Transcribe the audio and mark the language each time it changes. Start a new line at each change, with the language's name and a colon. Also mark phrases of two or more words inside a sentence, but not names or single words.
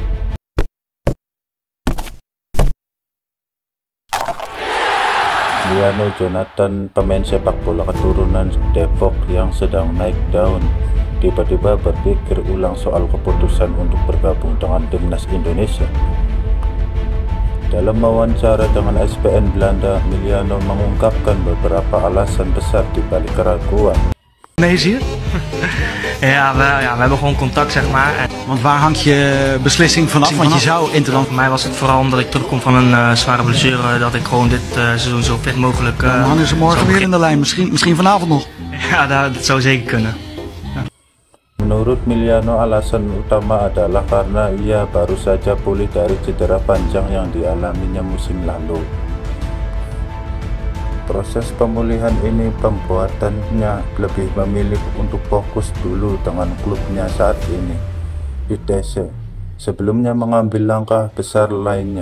Indonesian: Emiliano Jonathan, pemain sepak bola keturunan Depok yang sedang naik daun, tiba-tiba berpikir ulang soal keputusan untuk bergabung dengan timnas Indonesia. Dalam wawancara dengan ESPN Belanda, Emiliano mengungkapkan beberapa alasan besar di balik keraguan.
Dutch: Indonesië? We hebben gewoon contact, zeg maar. Want waar hangt je beslissing vanaf? Want je zou interland. Voor mij was het vooral omdat ik terugkom van een zware blessure, dat ik gewoon dit seizoen zo fit mogelijk. Dan hangen ze morgen weer in de lijn, misschien vanavond nog. Ja, dat zou zeker kunnen.
Indonesian: Menurut Emiliano, alasan utama adalah karena ia baru saja pulih dari cedera panjang yang dialaminya musim lalu. Proses pemulihan ini membuatnya lebih memilih untuk fokus dulu dengan klubnya saat ini, ITC, sebelumnya mengambil langkah besar lainnya.